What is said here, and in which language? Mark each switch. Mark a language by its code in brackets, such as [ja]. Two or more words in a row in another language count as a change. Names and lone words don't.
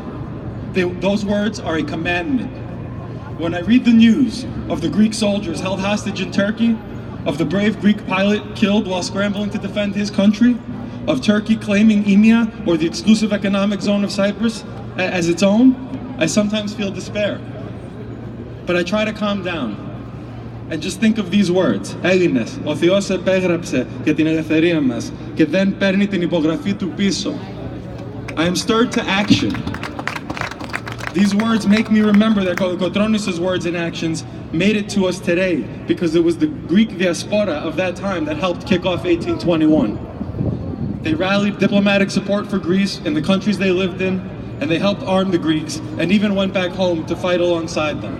[en] Those words are a commandment. When I read the news of the Greek soldiers held hostage in Turkey, of the brave Greek pilot killed while scrambling to defend his country, of Turkey claiming Imia, or the exclusive economic zone of Cyprus, as its own, I sometimes feel despair. But I try to calm down and just think of these words. [el] Έλληνες, ο Θεός επέγραψε για την ελευθερία μας και δεν παίρνει την υπογραφή του πίσω. [en] I am stirred to action. These words make me remember that Kolokotronis' words and actions made it to us today because it was the Greek diaspora of that time that helped kick off 1821. They rallied diplomatic support for Greece in the countries they lived in, and they helped arm the Greeks and even went back home to fight alongside them.